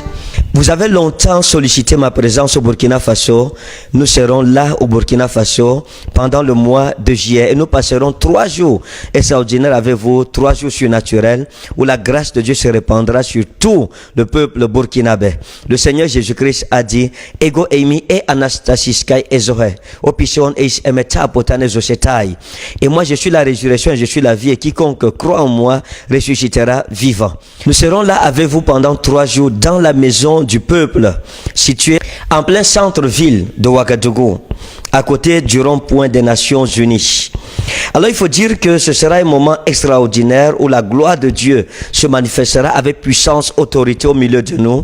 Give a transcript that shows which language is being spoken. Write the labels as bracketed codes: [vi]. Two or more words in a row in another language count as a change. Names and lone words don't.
[fr] Vous avez longtemps sollicité ma présence au Burkina Faso. Nous serons là au Burkina Faso pendant le mois de juillet et nous passerons 3 jours extraordinaires avec vous, 3 jours surnaturels où la grâce de Dieu se répandra sur tout le peuple burkinabé. Le Seigneur Jésus-Christ a dit [el] Ἐγώ εἰμι ἡ ἀνάστασις καὶ ἡ ζωή ὁ πιστεύων εἰς ἐμὲ ἀποθάνῃ ζήσεται. [fr] Et moi je suis la résurrection et je suis la vie et quiconque croit en moi ressuscitera vivant. Nous serons là avec vous pendant 3 jours dans la maison du peuple située en plein centre-ville de Ouagadougou, à côté du rond-point des Nations Unies. Alors il faut dire que ce sera un moment extraordinaire où la gloire de Dieu se manifestera avec puissance, autorité au milieu de nous.